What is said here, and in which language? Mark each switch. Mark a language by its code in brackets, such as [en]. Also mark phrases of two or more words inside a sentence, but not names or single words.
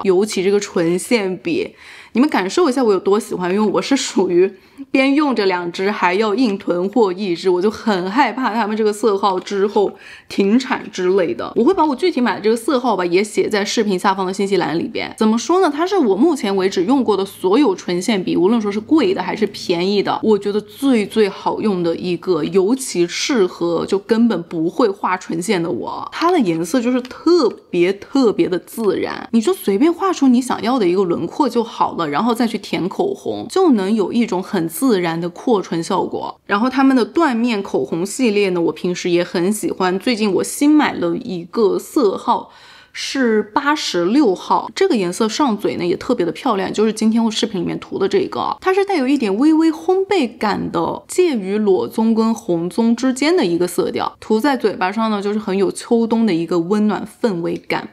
[zh] 尤其这個唇線筆，你們感受一下我有多喜歡，因為我是屬於邊用着2支還要硬囤貨1支，我就很害怕他們這個色號之後停產之類的。我會把我具體買的這個色號吧也寫在視頻下方的信息欄裡邊。怎麼說呢，它是我目前為止用過的所有唇線筆，無論說是貴的還是便宜的，我覺得最好用的一個，尤其適合就根本不會畫唇線的我。它的顏色就是特別的自然，你就隨便畫出你想要的一個輪廓就好了，然後再去填口紅，就能有一種很自然的擴唇效果。然后他们的緞面口紅系列呢，我平時也很喜歡。最近我新買了一個色號是86號，這個顏色上嘴呢也特別的漂亮，就是今天我視頻裡面塗的這個，它是帶有一點微烘焙感的，介於裸棕跟紅棕之間的一個色調，塗在嘴巴上呢就是很有秋冬的一個溫暖氛圍感。